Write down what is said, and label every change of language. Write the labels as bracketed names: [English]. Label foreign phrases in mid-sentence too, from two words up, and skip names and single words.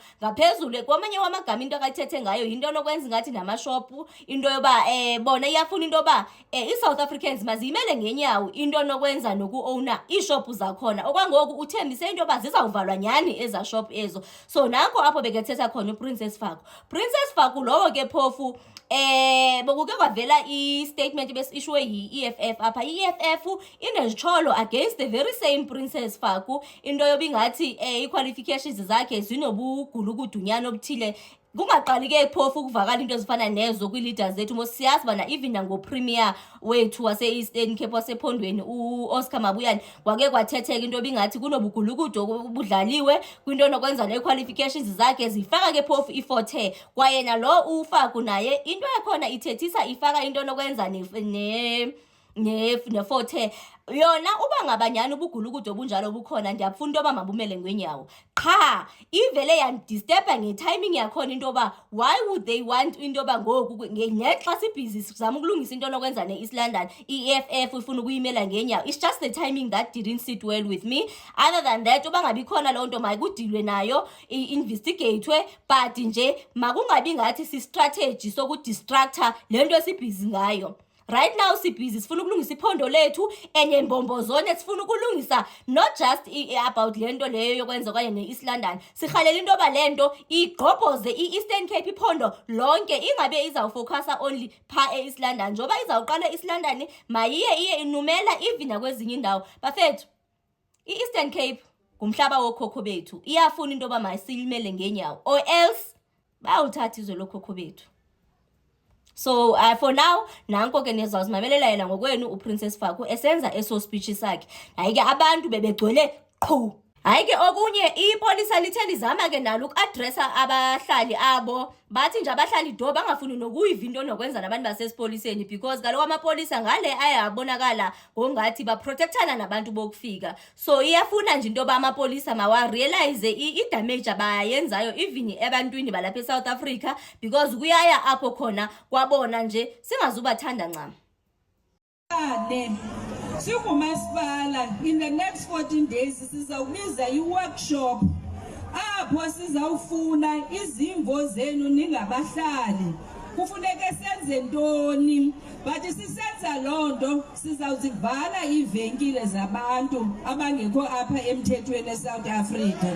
[Xhosa] Ngaphezulu kwamanye wamagama into akayithethe ngayo into nokwenza ngathi namashopu into yoba bona iyafuna into yoba i-South Africans maziyimele ngenyawo into nokwenza noku-owner iishopu zakhona. Okwangoku uthembise into yoba zizawuvalwa nyani eza shop ezo. So nakho apho bekethetha khona uPrincess Faku. Princess Faku lowo ke phofu bokuke kwavela i-statement besi-issuwe yi-EFF apha. I-EFF inezitsholo [English] against the very same [Xhosa] Princess Faku into yoba ingathi i-qualifications zakhe zinobugulukudunyana obuthile. Kungaqali ke phofu ukuvakala into ezifana nezo kwi-leaders zethu mos siyazi bana even nango-premier wethu wase-Eastern Cape wasephondweni u-Oscar Mabuyane kwake kwathetheka into yoba ingathi kunobugulukudu obudlaliwe kwinto nokwenza ne-qualifications zakhe zifaka ke phofu i-forte kwaye nalo uFaku naye into yakhona ithethisa ifaka into nokwenza ne-forte yona uba ngabanyana ubugulukudu obunjalo bukhona ndiyafuna into yoba mabumele ngwenyawo. Qha ivele yandisturba ngetiming yakhona into yoba [English] why would they want [Xhosa] into yoba ngoku ngexa sibhizi sizama ukulungisa into nokwenza ne-East London i-EFF ifuna ukuyimela ngenyawo. [English] It's just the timing that didn't sit well with me. [Xhosa] Other than that uba ngabi khona loo nto mayikudilwe nayo i-investigatwe but nje makungabi ngathi si-strategy sokudistracta le nto esibhizi ngayo. [English] Right now [Xhosa] sibhizi sifuna ukulungisa iphondo lethu enye mbombozone sifuna ukulungisa [English] not just about [Xhosa] le nto leyo yokwenza kwaye ne-East London. Sirhalela into yoba le nto igqobhoze i-Eastern Cape iphondo lonke ingabe izawufocusa only pha e-East London. Njoba izawuqala e-East London mayiye inumela even nakwezinye indawo. Bafethu i-Eastern Cape ngumhlaba wokhokho bethu. Iyafuna into yoba masiyimele ngenyawo [English] or else [Xhosa] bayawuthatha izwe lokhokho bethu. [English] So for now [Xhosa] nanko ke nizawuzimamelela yena ngokwenu uPrincess Faku esenza eso speech sakhe. Hayi ke abantu bebegcwele qhu. Hayi ke okunye ipolisa lithe lizama ke nalo uku-addressa abahlali abo bathi nje abahlali do bangafuni nokuyiva into nokwenza nabantu basesipoliseni because kaloku amapolisa ngale ayabonakala ngongathi baprotectana nabantu bokufika. So iyafuna nje into yoba amapolisa mawarealize i-damage abayenzayo even ebantwini balapha eSouth Africa because kuyaya apho khona kwabona nje singazubathanda ncam. Sikumasipala [English] in the next 14 days [Xhosa] sizawubiza i-workshop apho sizawufuna izimvo zenu ningabahlali kufuneka senze ntoni but sisenza loo nto sizawuzivala iivenkile zabantu abangekho apha emthethweni eSouth Africa.